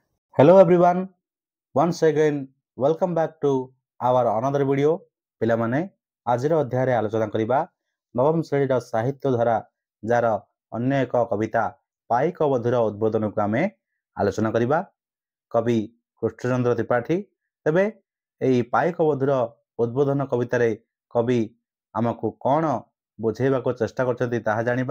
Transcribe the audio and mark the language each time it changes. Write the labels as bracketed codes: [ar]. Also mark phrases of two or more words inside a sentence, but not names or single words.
[en] Hello everyone, once again welcome back to our another video. [or] ପିଲାମାନେ ଆଜିର ଅଧ୍ୟାୟରେ ଆଲୋଚନା କରିବା ନବମ ଶ୍ରେଣୀର ସାହିତ୍ୟ ଧାରା ଯାର ଅନ୍ୟ ଏକ କବିତା ପାଇକ ବଧୂର ଉଦ୍ବୋଧନକୁ ଆମେ ଆଲୋଚନା କରିବା। କବି କୃଷ୍ଣଚନ୍ଦ୍ର ତ୍ରିପାଠୀ। ତେବେ ଏହି ପାଇକ ବଧୂର ଉଦ୍ବୋଧନ କବିତାରେ କବି ଆମକୁ କ'ଣ ବୁଝେଇବାକୁ ଚେଷ୍ଟା କରିଛନ୍ତି ତାହା ଜାଣିବା।